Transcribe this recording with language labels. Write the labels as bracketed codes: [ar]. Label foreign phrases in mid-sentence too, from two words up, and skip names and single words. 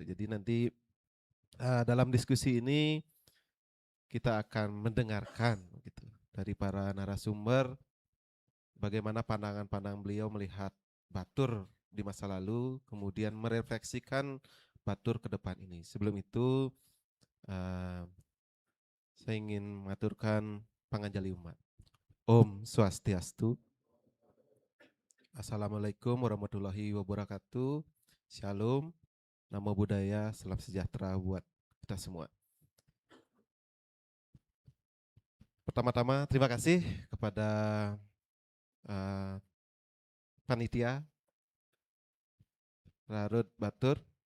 [id] Jadi nanti dalam diskusi ini kita akan mendengarkan gitu dari para narasumber bagaimana pandangan-pandangan beliau melihat Batur di masa lalu, kemudian merefleksikan Batur ke depan ini. Sebelum itu, saya ingin mengaturkan panganjali umat. [ban] Om Swastiastu. [ar] السلام عليكم ورحمة الله وبركاته. [id] Shalom, [pi] namo buddhaya, [id] salam sejahtera buat kita semua. Pertama-tama terima kasih kepada panitia Rarut Batur.